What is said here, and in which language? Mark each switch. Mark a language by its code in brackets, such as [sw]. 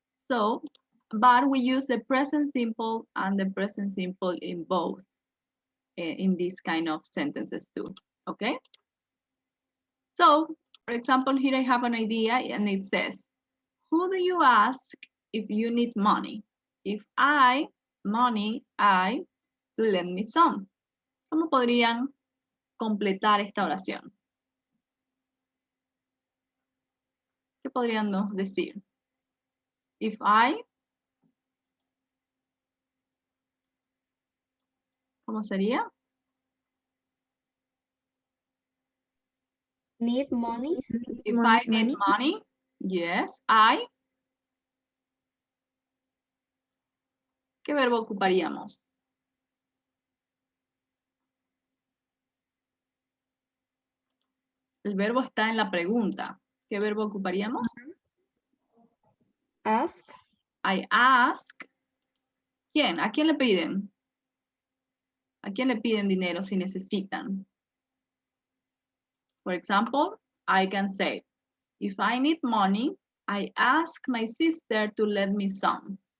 [en] So, but we use the present simple and the present simple in both, in these kind of sentences too, okay? So, for example, here I have an idea and it says, who do you ask if you need money? If I, money, I, to lend me some. [es] ¿Cómo podrían completar esta oración? ¿Qué podríamos decir? [en] If I, [es] ¿cómo sería? [en] Need money. If I need money, yes, I. [es] ¿Qué verbo ocuparíamos? El verbo está en la pregunta. ¿Qué verbo ocuparíamos? [en] Ask. I ask. [es] ¿Quién? ¿A quién le piden? ¿A quién le piden dinero si necesitan? [en] For example, I can say, if I need money, I ask my sister to lend me some.